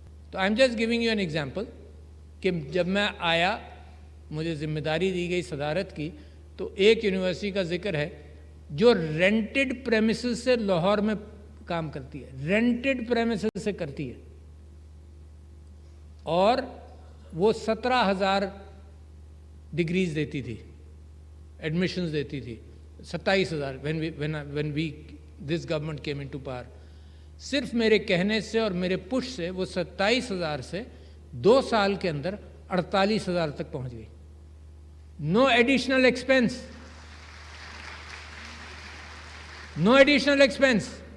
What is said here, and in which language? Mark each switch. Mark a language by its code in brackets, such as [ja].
[ur] تو [en] I am just giving you an example [ur] کہ جب میں آیا، مجھے ذمہ داری دی گئی صدارت کی، تو ایک یونیورسٹی کا ذکر ہے جو رینٹڈ پریمیسز سے لاہور میں کام کرتی ہے، رینٹڈ پریمیسز سے کرتی ہے، اور وہ 17,000 ڈگریز دیتی تھی، ایڈمیشنز دیتی تھی. [en] 27,000 when this government came into power. [ur] صرف میرے کہنے سے اور میرے پش سے وہ 27,000 سے 2 سال کے اندر 48,000 تک پہنچ گئی. [en] No additional expense, no additional expense.